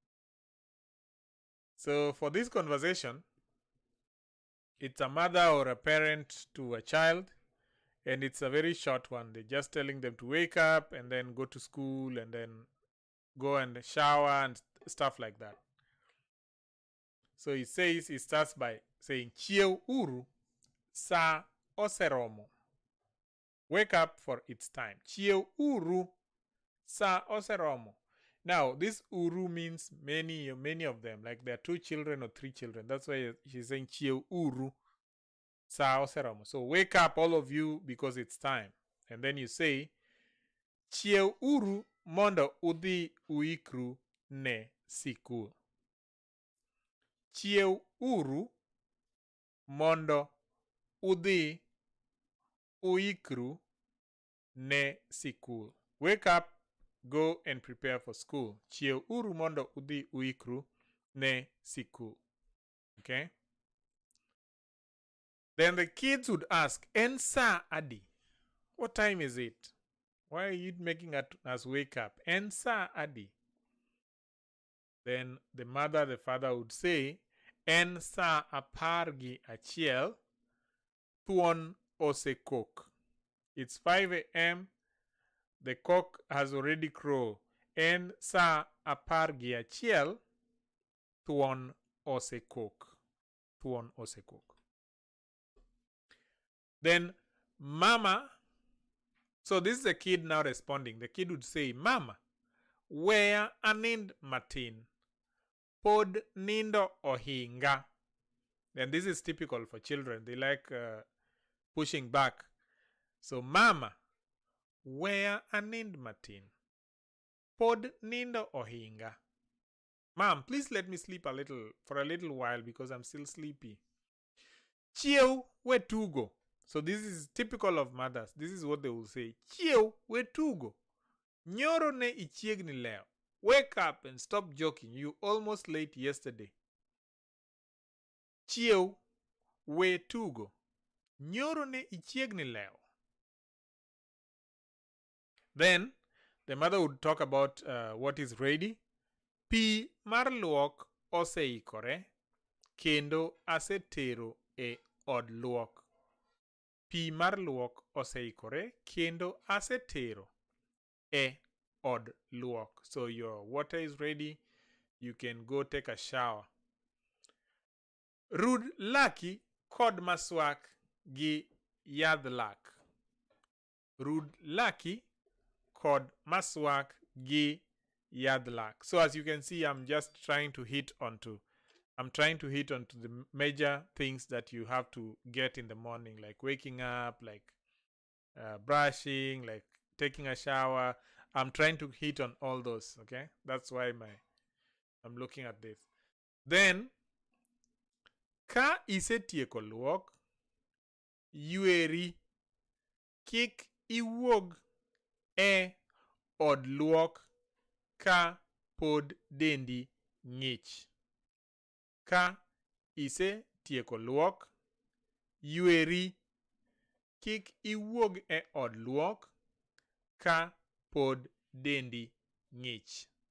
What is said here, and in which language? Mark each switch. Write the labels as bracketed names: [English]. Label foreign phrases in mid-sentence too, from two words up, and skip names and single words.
[English] So for this conversation, it's a mother or a parent to a child, and it's a very short one. They're just telling them to wake up and then go to school and then go and shower and stuff like that. So he starts by saying, [Luo (Kenya and Tanzania)] Chiew uru sa oseromo. [English] Wake up for its time. [Luo (Kenya and Tanzania)] Chiew uru sa oseromo. [English] Now, this uru means many of them. Like there are 2 children or 3 children. That's why she's saying [Luo (Kenya and Tanzania)] Chiew uru sa oseromo. [English] So wake up, all of you, because it's time. And then you say, [Luo (Kenya and Tanzania)] Chiew uru mondo udhi uikru ne sikul. Chiew uru mondo udhi uikru ne sikul. [English] Wake up, go and prepare for school. [Luo (Kenya and Tanzania)] Chiew uru mondo udhi uikru ne sikul. [English] Okay? Then the kids would ask, [Luo (Kenya and Tanzania)] En sa adi? [English] What time is it? Why are you making us wake up? [Luo (Kenya and Tanzania)] En sa adi? [English] Then the mother, the father would say, [Luo (Kenya and Tanzania)] En sa apargi achiel, thuon osekok. [English] It's 5 a.m. The cock has already crowed. [Luo (Kenya and Tanzania)] En sa apargi achiel, thuon osekok. Thuon osekok. [English] Then mama, so this is the kid now responding. The kid would say, Mama, [Luo (Kenya and Tanzania)] where anind matin? Pod nindo ohinga. [English] And this is typical for children. They like pushing back. So, Mama, [Luo (Kenya and Tanzania)] where anind matin? Pod nindo ohinga. [English] Mom, please let me sleep for a little while because I'm still sleepy. [Luo (Kenya and Tanzania)] Chiew wetugo. [English] So this is typical of mothers. This is what they will say. [Luo (Kenya and Tanzania)] Chiew wetugo. Nyoro ne ichiegni leo. [English] Wake up and stop joking. You almost late yesterday. [Luo (Kenya and Tanzania)] Chiew wetugo. Nyoro ne ichiegni leo. [English] Then the mother would talk about what is ready. [Luo (Kenya and Tanzania)] Pi mar luok oseikore. Kendo asetero e od luok. Pi mar luok oseikore. Kendo asetero e od luok. [English] So your water is ready. You can go take a shower. [Luo (Kenya and Tanzania)] Rud laki kod maswak gi yadh lak. Rud laki kod maswak gi yadh lak. [English] So as you can see, I'm trying to hit onto the major things that you have to get in the morning, like waking up, like brushing, like taking a shower. I'm trying to hit on all those, okay? That's why I'm looking at this. Then, [Luo (Kenya and Tanzania)] ka isetieko luok, yueri, kik iwuog e od luok ka pod dendi ng'ich. Ka isetieko luok, yueri, kik iwuog e od luok ka pod dendi ng'ich.